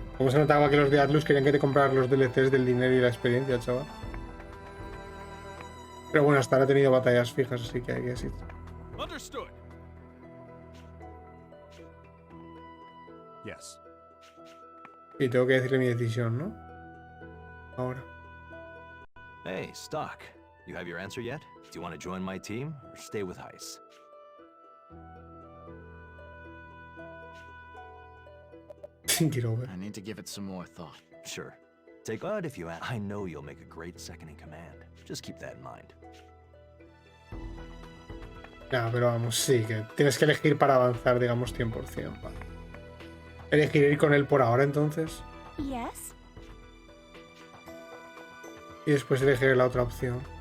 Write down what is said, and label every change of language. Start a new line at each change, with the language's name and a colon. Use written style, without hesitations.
Spanish: ¿Cómo se notaba que los de Atlus querían que te compraras los DLCs del dinero y la experiencia, chaval? Pero bueno, hasta ahora he tenido batallas fijas, así que hay que decir.
English: Understood. Yes.
Spanish: Y tengo que decirle mi decisión, ¿no? Ahora.
English: Hey, Stock. You have your answer yet? Do you want to join my team or stay with Heist? Think it over. I need to give it some more thought. Sure. Take odd if you ask. I know you'll make a great second in command. Just keep that in mind.
Spanish: Ya, pero vamos, sí, que tienes que elegir para avanzar, digamos, 100%. Vale. Elegir ir con él por ahora, entonces.
English: Yes.
Spanish: Y después elegir la otra opción.